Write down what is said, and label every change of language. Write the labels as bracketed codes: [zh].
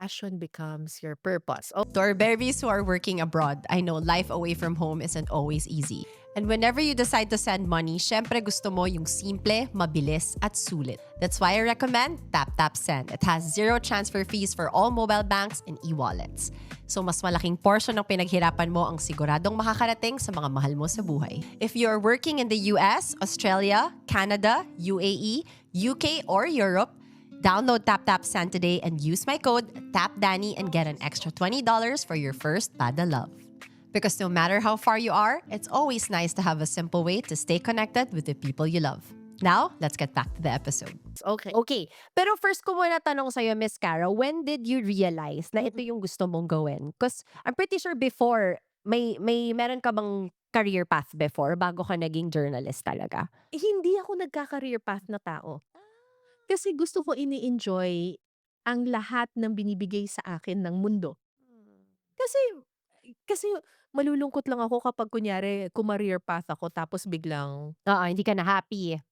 [en] passion becomes your purpose. Oh, To our babies who are working abroad, I know life away from home isn't always easy. And whenever you decide to send money, [tl] syempre gusto mo yung simple, mabilis, at sulit. [en] That's why I recommend TapTapSend. It has zero transfer fees for all mobile banks and e-wallets. [tl] So mas malaking portion ng pinaghirapan mo ang siguradong makakarating sa mga mahal mo sa buhay. [en] If you're working in the US, Australia, Canada, UAE, UK, or Europe, download TapTapSend today and use my code TAPDANNY and get an extra $20 for your first Pada Love. Because no matter how far you are, it's always nice to have a simple way to stay connected with the people you love. Now, let's get back to the episode. okay. [tl] Okay, pero first ko muna tanong sa'yo, Miss Cara, [en] when did you realize [tl] na ito yung gusto mong gawin? [en] Because I'm pretty sure before, [tl] meron ka bang career path before bago ka naging journalist talaga? Hindi ako nagka-career path na tao. Kasi gusto ko ini-enjoy ang lahat ng binibigay sa akin ng mundo. Kasi kasi malulungkot lang ako kapag kunyari career path ako tapos biglang Oo, hindi ka na happy.